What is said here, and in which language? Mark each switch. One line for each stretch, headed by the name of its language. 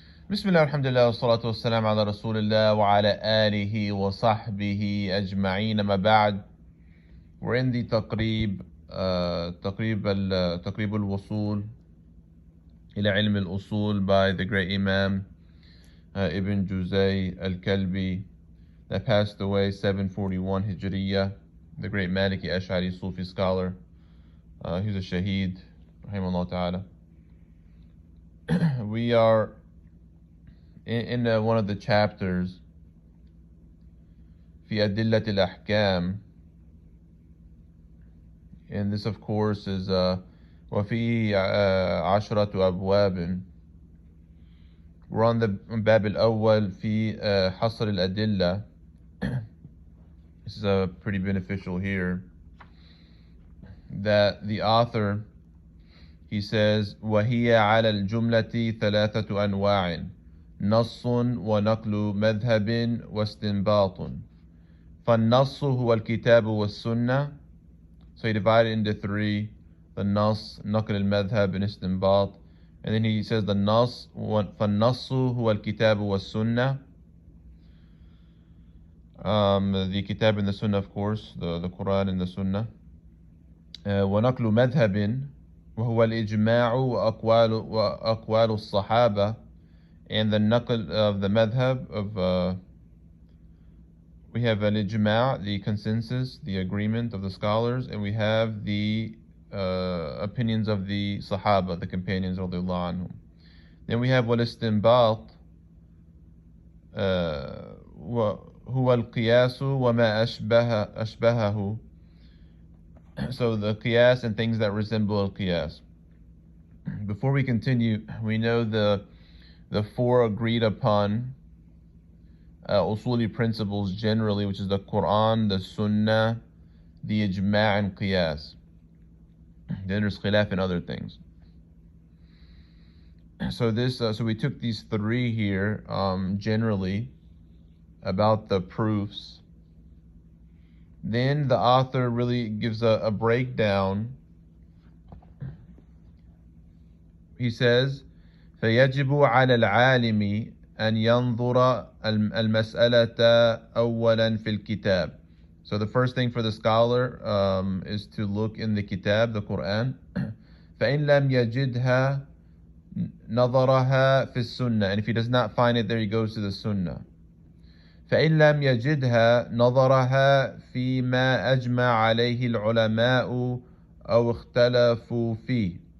Arabic: بسم الله والحمد لله والصلاة والسلام على رسول الله وعلى آله وصحبه أجمعين ما بعد.
English: We're in the تقريب الوصول إلى علم الأصول by the great Imam Ibn Juzay Al-Kalbi that passed away 741 Hijriya, the great Maliki Ash'ari Sufi scholar. He's a shaheed, rahimahullah ta'ala. We are in one of the chapters
Arabic: في أدلة الأحكام,
English: and this of course is
Arabic: وفيه عشرة أبواب.
English: We're on the
Arabic: باب الأول في حصر الأدلة.
English: This is pretty beneficial here, that the author, he says
Arabic: وهي على الجملة ثلاثة أنواع نص ونقل مذهب واستنباط. فالنص هو الكتاب والسنة.
English: So he divided into three: the nas,
Arabic: نقل المذهب,
English: and istinbat. And then he says the nas,
Arabic: فالنص هو الكتاب والسنة.
English: The kitab and the sunnah, of course, the Quran and the sunnah.
Arabic: ونقل مذهب وهو الإجماع وأقوال الصحابة.
English: And the naql of the madhab of we have an ijma', the consensus, the agreement of the scholars, and we have the opinions of the sahaba, the companions radiyallahu anhum. Then we have
Arabic: wal istinbat, huwa al-qiyas wa ma ashbahahu.
English: So the qiyas and things that resemble al-qiyas. Before we continue, we know the four agreed upon usuli principles generally, which is the Quran, the Sunnah, the Ijma' and Qiyas. Then there's khilaf and other things. So so we took these three here generally about the proofs. Then the author really gives a breakdown. He says,
Arabic: فيجب على العالم أن ينظر المسألة أولا في الكتاب.
English: So the first thing for the scholar is to look in the kitab, the Quran.
Arabic: فإن لم يجدها نظرها في السنة.
English: And if he does not find it there, he goes to the Sunnah.
Arabic: فإن لم يجدها نظرها فيما أجمع عليه العلماء أو اختلفوا فيه.